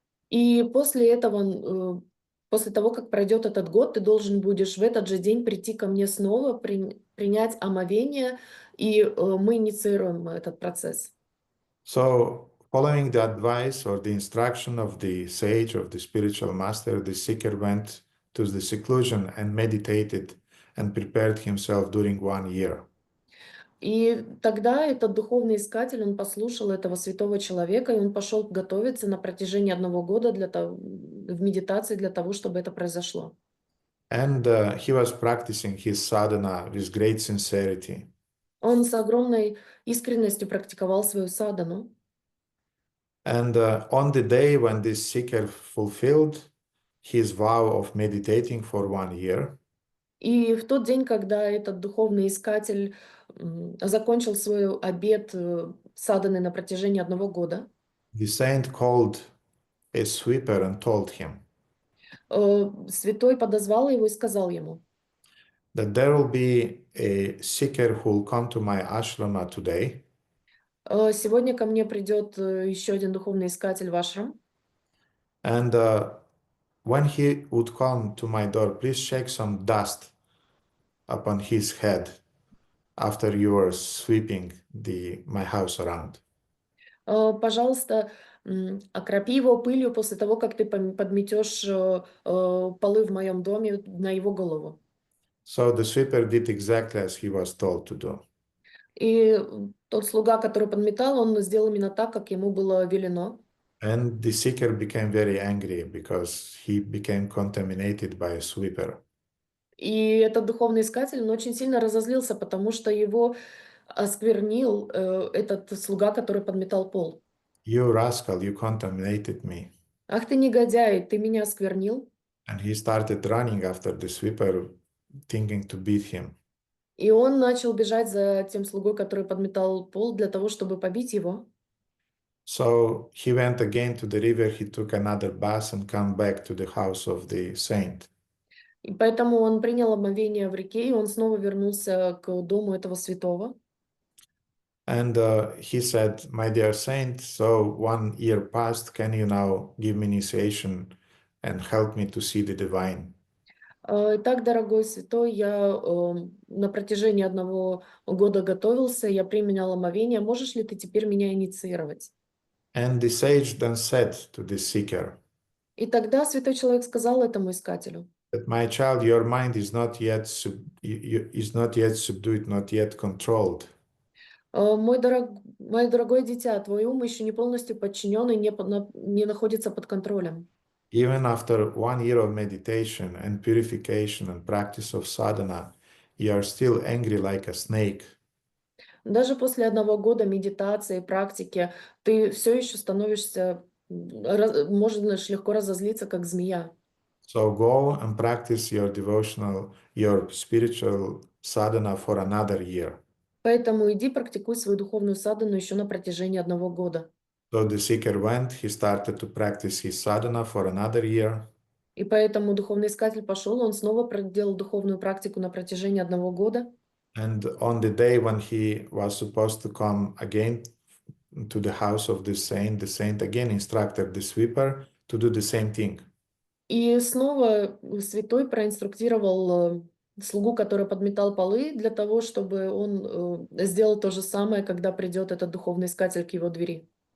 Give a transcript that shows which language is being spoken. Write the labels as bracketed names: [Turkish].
[Russian] И после этого, после того, как пройдет этот год, ты должен будешь в этот же день прийти ко мне снова, принять омовение, и мы инициируем этот процесс. [English] So, following the advice or the instruction of the sage, of the spiritual master, the seeker went to the seclusion and meditated and prepared himself during 1 year. [Russian] И тогда этот духовный искатель, он послушал этого святого человека, и он пошел готовиться на протяжении 1 года в медитации для того, чтобы это произошло. [English] And he was practicing his sadhana with great sincerity. [Russian] Он с огромной искренностью практиковал свою садану. [English] And on the day when this seeker fulfilled his vow of meditating for 1 year, [Russian] И в тот день, когда этот духовный искатель закончил свой обет саданы на протяжении 1 года, [English] the saint called a sweeper and told him, [Russian] Святой подозвал его и сказал ему, [English] that there will be a seeker who will come to my ashrama today, [Russian] сегодня ко мне придет еще один духовный искатель в ашрам, [English] and when he would come to my door, please shake some dust upon his head after you are sweeping my house around. [Russian] Пожалуйста, окропи его пылью после того, как ты подметешь полы в моем доме на его голову. [English] So the sweeper did exactly as he was told to do. [Russian] И тот слуга, который подметал, он сделал именно так, как ему было велено. [English] And the seeker became very angry because he became contaminated by a sweeper. [Russian] И этот духовный искатель, он очень сильно разозлился, потому что его осквернил этот слуга, который подметал пол. [English] You rascal, you contaminated me. [Russian] Ах ты негодяй, ты меня осквернил. [English] And he started running after the sweeper, thinking to beat him. [Russian] И он начал бежать за тем слугой, который подметал пол, для того, чтобы побить его. [English] So he went again to the river, he took another bath and come back to the house of the saint. [Russian] И поэтому он принял омовение в реке, и он снова вернулся к дому этого святого. [English] And he said, my dear saint, so 1 year passed, can you now give me initiation and help me to see the divine? [Russian] Итак, дорогой святой, я на протяжении 1 года готовился, я применял омовение. Можешь ли ты теперь меня инициировать? [English] And the sage then said to the seeker, [Russian] И тогда святой человек сказал этому искателю, [English] that my child, your mind is not yet subdued, not yet controlled. [Russian] мое дорогое дитя, твой ум еще не полностью подчинен и не находится под контролем. [English] Even after 1 year of meditation and purification and practice of sadhana, you are still angry like a snake. [Russian] Даже после 1 года медитации, практики, ты все еще становишься, можешь легко разозлиться, как змея. [English] So go and practice your spiritual sadhana for another year. [Russian] Поэтому иди практикуй свою духовную садхану еще на протяжении 1 года. [English] So the seeker went, he started to practice his sadhana for another year. [Russian] И поэтому духовный искатель пошел, он снова проделал духовную практику на протяжении 1 года. [English] And on the day when he was supposed to come again to the house of the saint again instructed the sweeper to do the same thing. [Russian] И снова святой проинструктировал слугу, который подметал полы, для того, чтобы он сделал то же самое, когда придет этот духовный искатель к его двери.